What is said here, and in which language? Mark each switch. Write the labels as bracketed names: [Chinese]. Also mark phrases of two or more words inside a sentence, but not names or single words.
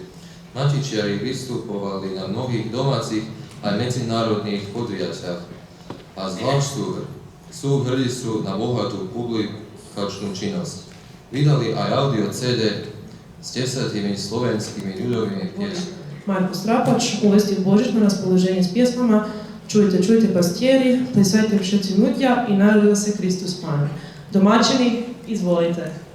[Slovak] Matičiari vystupovali na mnohých domácich aj medzinárodných podujatiach a zvlášť sú hrdí na bohatú publikačnú činnosť. Vydali aj audio CD s 10 slovenskými ľudovými pjesmami. [Croatian] Marko Strapač uvesti u božićno raspoloženje s pjesmama Čujte, čujte pastijeri, plesajte všetci nudja i narodila se Kristus Pan. Domaćini, izvolite.